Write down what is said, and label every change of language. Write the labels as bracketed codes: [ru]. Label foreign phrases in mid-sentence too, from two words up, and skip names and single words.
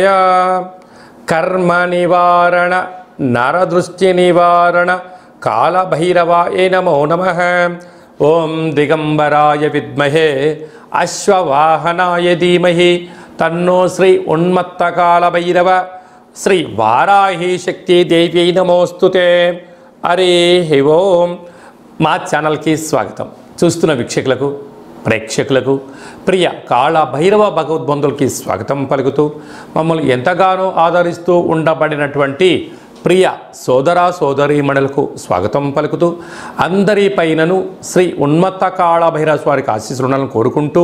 [sa] कर्म निवारण नरदृष्टि निवारण कालभैरवाय नमो नमः। ओम दिगंबराय विद्महे अश्ववाहनाय धीमहि तन्नो श्री उन्मत्त कालभैरव श्री वाराही शक्ति देवी नमोस्तुते। हरि ओम। [te] మా ఛానల్కి స్వాగతం। చూస్తున్న వీక్షకులకు ప్రేక్షకులకు ప్రియ కాళ భైరవ భగవద్బంధులకి స్వాగతం పలుకుతూ మమ్మల్ని ఎంతగానో ఆదరిస్తూ ఉండబడినటువంటి ప్రియ సోదర సోదరీమణులకు స్వాగతం పలుకుతూ అందరిపైనను శ్రీ ఉన్మత్త కాళ భైరవ స్వామికి ఆశీస్సులను కోరుకుంటూ